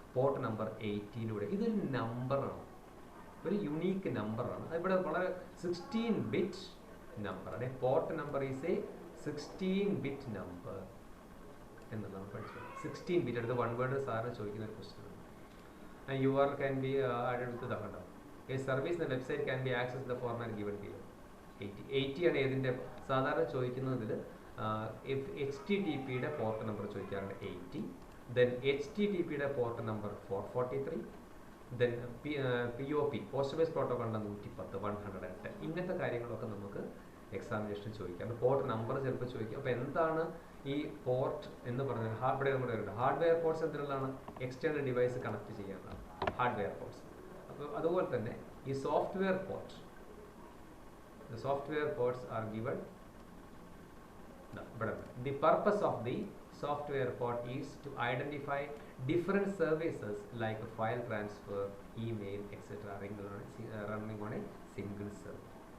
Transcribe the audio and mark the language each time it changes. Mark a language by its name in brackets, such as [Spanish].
[Malayalam] Port number 18ലൂടെ. ഇതൊരു നമ്പറാണ്, ഒരു യുണീക്ക് നമ്പറാണ്. ഇവിടെ വളരെ 16 ബിറ്റ് നമ്പറാണ്. [English] port number is a 16 bit number [Malayalam] എന്നുള്ളതാണ് പഠിച്ചത്. 16-bit അടുത്ത വൺ വേർഡ് സാറിന് ചോദിക്കുന്ന ഒരു question. [English] And URL can be added with the കണ്ടോ. A service in the website can be accessed in the format given below. [Malayalam] 80 ആണ് ഏതിൻ്റെ സാധാരണ ചോദിക്കുന്നതിൽ HTTPയുടെ പോർട്ട് നമ്പർ ചോദിക്കാറുണ്ട് 80, then HTTPയുടെ port number 443, then POP post base പ്രോട്ടോക്കോളിൻ്റെ 110, 110 ഇങ്ങനത്തെ കാര്യങ്ങളൊക്കെ നമുക്ക് എക്സാമിനേഷൻ ചോദിക്കാം. Port number ചിലപ്പോൾ ചോദിക്കും. അപ്പോൾ എന്താണ് ഈ പോർട്ട് എന്ന് പറഞ്ഞാൽ hardware ports എന്തിനുള്ളതാണ്? External device connect ചെയ്യാനുള്ളതാണ് hardware ports. അപ്പോൾ അതുപോലെ തന്നെ ഈ software port, [English] the software ports are given. The purpose of the software port is to identify different services like file transfer, email, etc. running on a single server.